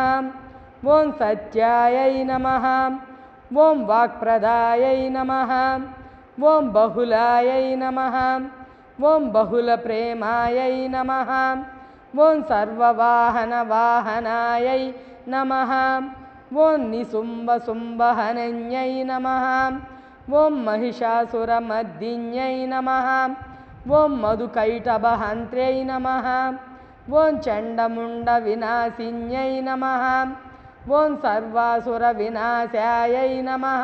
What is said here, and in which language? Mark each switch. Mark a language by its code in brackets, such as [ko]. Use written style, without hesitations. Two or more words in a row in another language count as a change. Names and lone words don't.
[sa] ओम सत्यायै नमः। ओम वाक्प्रदायै नमः। ओम बहुलायै नमः। ओम बहुलप्रेमायै नमः। ओम सर्ववाहनवाहनायै नमः। ॐ निशुम्भशुम्भहनन्यै नमः ॐ महिषासुरमर्दिन्यै नमः ॐ मधुकैटभहन्त्र्यै नमः ॐ चण्डमुण्डविनाशिन्यै नमः ॐ सर्वासुरविनाशायै नमः